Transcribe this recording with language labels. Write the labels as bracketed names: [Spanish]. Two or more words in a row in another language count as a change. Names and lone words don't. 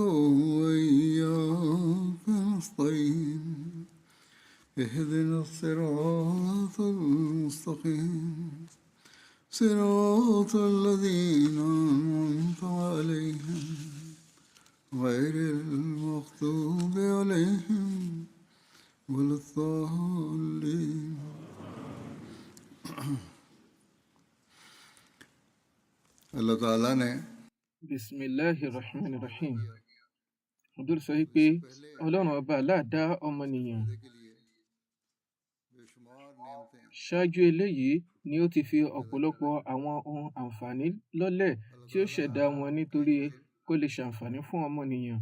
[Arabic] وإياك نستعين اهدنا الصراط المستقيم صراط الذين أنعمت عليهم غير المغضوب عليهم ولا الضالين [Urdu] اللہ تعالیٰ نے [Arabic] بسم الله الرحمن الرحيم. [Yoruba] Abdul sọ wípé ọlọ́run ọba Allah dá ọmọnìyàn. Ṣáájú eléyìí ni ó ti fi ọ̀pọ̀lọpọ̀ àwọn ohun àǹfààní lọ́lẹ̀ tí ó ṣẹ̀dá wọn nítorí kó lè ṣàǹfààní fún ọmọnìyàn.